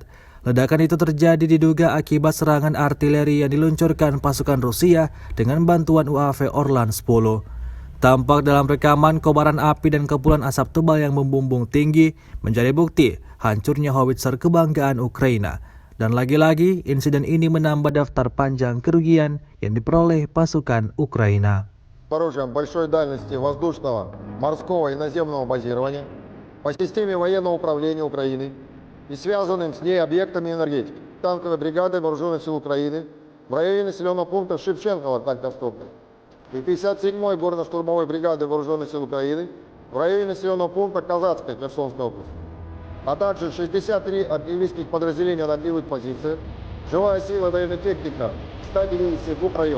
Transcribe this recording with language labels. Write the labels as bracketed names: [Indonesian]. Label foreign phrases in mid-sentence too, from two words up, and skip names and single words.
[Indonesian] Ledakan itu terjadi diduga akibat serangan artileri yang diluncurkan pasukan Rusia dengan bantuan UAV Orlan 10. Tampak dalam rekaman kobaran api dan kepulan asap tebal yang membumbung tinggi menjadi bukti hancurnya howitzer kebanggaan Ukraina. Dan lagi-lagi insiden ini menambah daftar panjang kerugian yang diperoleh pasukan Ukraina. [Russian] Оружием большой дальности воздушного, морского и наземного базирования по системе военного управления Украины и связанным с ней объектами энергетики. Танковой бригады Вооруженных сил Украины в районе населенного пункта Шевченкова, Танковского, и 57-й горно-штурмовой бригады Вооруженных сил Украины в районе населенного пункта Казацкой, Херсонской области, а также 63 артиллерийских подразделения на огневых позициях, живая сила военной техника 100 единиц в двух районах.